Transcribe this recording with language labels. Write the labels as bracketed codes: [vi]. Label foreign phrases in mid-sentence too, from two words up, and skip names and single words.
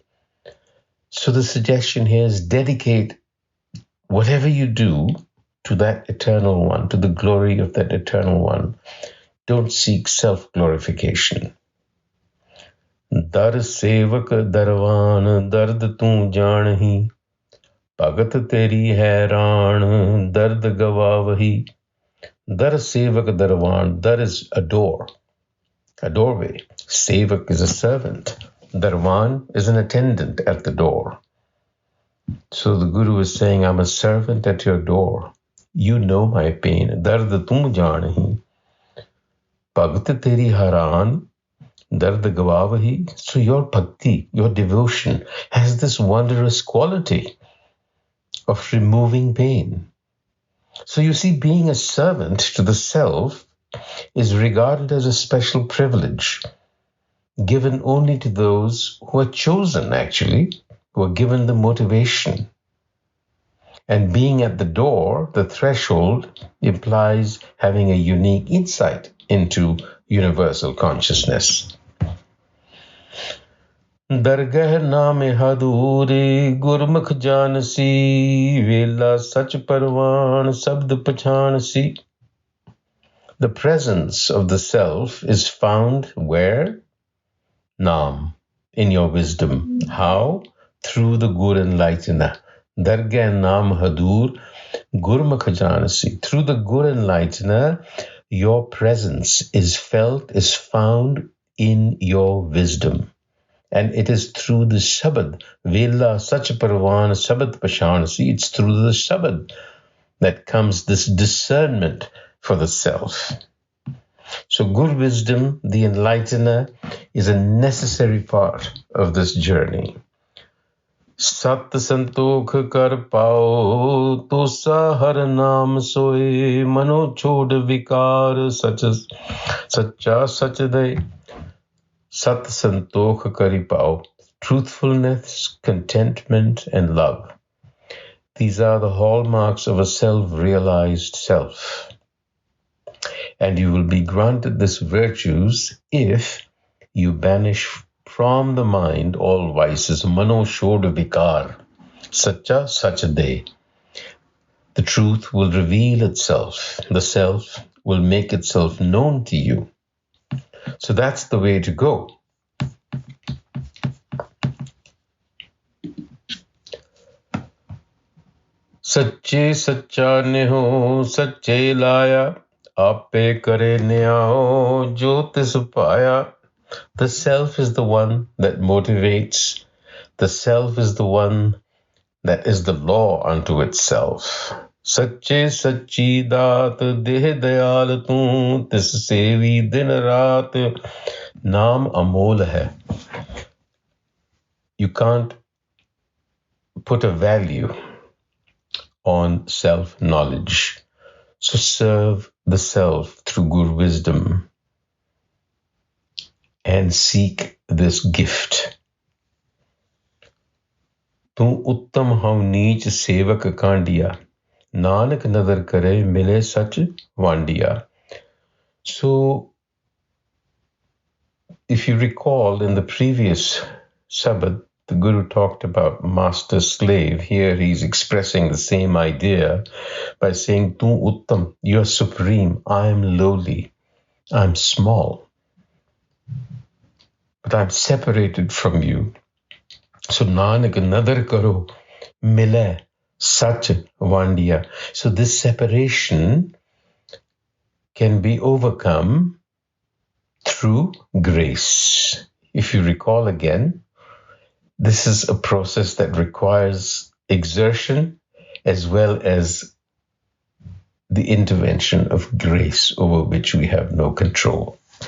[en] So the suggestion here is dedicate whatever you do to that eternal one, to the glory of that eternal one. Don't seek self-glorification. [pa] ਦਰ ਸੇਵਕ ਦਰਵਾਨ ਦਰਦ ਤੂ ਜਾਣਹੀ ਭਗਤਿ ਤੇਰੀ ਹੈਰਾਣ ਦਰਦ ਗਵਾਵਹੀ. ਦਰ ਸੇਵਕ ਦਰਵਾਨ, [en] dar is a door, a doorway. Sevak is a servant. Darwan is an attendant at the door. So the Guru is saying, I'm a servant at your door. You know my pain. [pa] ਦਰਦ ਤੁਮ ਜਾਣਹੀ. ਭਗਤਿ ਤੇਰੀ ਹਰਨ ਦਰਦ ਗਵਾਵਹੀ. [en] So your bhakti, your devotion has this wondrous quality of removing pain. So you see, being a servant to the self is regarded as a special privilege given only to those who are chosen, actually, who are given the motivation. And being at the door, the threshold, implies having a unique insight into universal consciousness. [pa] ਦਰਗਹ ਨਾਮੁ ਹਦੂਰੇ ਗੁਰਮੁਖਿ ਜਾਣਸੀ ਵੇਲਾ ਸਚੁ ਪਰਵਾਣੁ ਸਬਦੁ ਪਛਾਣਸੀ. [en] The presence of the self is found where? Naam, in your wisdom. How? Through the Gur Enlightener. [pa] ਦਰਗਹ ਨਾਮੁ ਹਦੂਰਿ ਗੁਰਮੁਖਿ ਜਾਣਸੀ. [en] Through the Gur Enlightener, your presence is felt, is found in your wisdom. And it is through the Sabad, [pa] ਵੇਲਾ ਸਚੁ ਪਰਵਾਣੁ ਸਬਦੁ ਪਛਾਣਸੀ, [en] it's through the Sabad that comes this discernment for the self. So Gur wisdom, the enlightener, is a necessary part of this journey. [pa] ਸਤੁ ਸੰਤੋਖੁ ਕਰਿ ਪਾਓ, ਤੋ ਸਹਰ ਨਾਮ ਸੋਇ ਮਨਹੁ ਛੋਡਿ ਵਿਕਾਰ ਸਚਾ ਸਚੁ ਦੇ. ਸਤੁ ਸੰਤੋਖੁ ਕਰਿ ਪਾਓ, [en] truthfulness, contentment, and love. These are the hallmarks of a self-realized self. And you will be granted these virtues if you banish from the mind all vices. [pa] ਮਨਹੁ ਛੋਡਿ ਵਿਕਾਰ ਸਚਾ ਸਚੁ ਦੇ. [en] The truth will reveal itself. The self will make itself known to you. So that's the way to go. [pa] ਸਚੇ ਸਚਾ ਨੇਹੁ ਸਚੈ ਲਾਇਆ ਆਪੇ ਕਰੇ ਨਿਆਉ ਜੋਤਿਸ ਪਾਇਆ. [en] The self is the one that motivates. The self is the one that is the law unto itself. [pa] ਸਚੇ ਸਚੀ ਦਾਤਿ ਦੇਹਿ ਦਇਆਲੁ ਤੂ ਤਿਸੁ ਸੇਵੀ ਦਿਨੁ ਰਾਤਿ ਨਾਮੁ ਅਮੋਲੁ ਹੈ. [en] You can't put a value on self-knowledge. So serve the self through Gur wisdom and seek this gift. [pa] ਤੂ ਉਤਮੁ ਹਉ ਨੀਚੁ ਸੇਵਕੁ ਕਾਂਢਿਆ. ਨਾਨਕ ਨਦਰਿ ਕਰੇ ਮਿਲੈ ਸਚੁ ਵੰਢਿਆ. [en] So, if you recall in the previous Sabad, the Guru talked about master slave. Here he's expressing the same idea by saying, [pa] ਤੂ ਉਤਮੁ, [en] you're supreme, I am lowly, I'm small, but I'm separated from you. [pa] So ਨਾਨਕ ਨਦਰਿ ਕਰੋ ਮਿਲੈ ਸਚੁ ਵੰਢਿਆ. [en] So this separation can be overcome through grace. If you recall again, this is a process that requires exertion as well as the intervention of grace over which we have no control.